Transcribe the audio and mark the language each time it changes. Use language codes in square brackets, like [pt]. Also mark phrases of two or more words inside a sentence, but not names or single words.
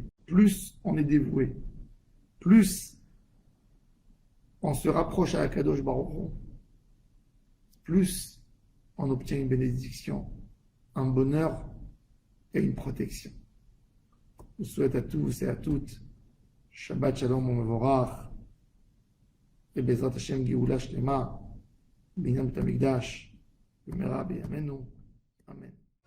[fr] Plus on est dévoué, plus on se rapproche à Akadosh Baruch Hu, plus on obtient une bénédiction, un bonheur et une protection. Je vous souhaite à tous et à toutes [he] שבת שלום מבורך et בעזרת השם גאולה שלמה בניין בית המקדש במהרה בימינו אמן.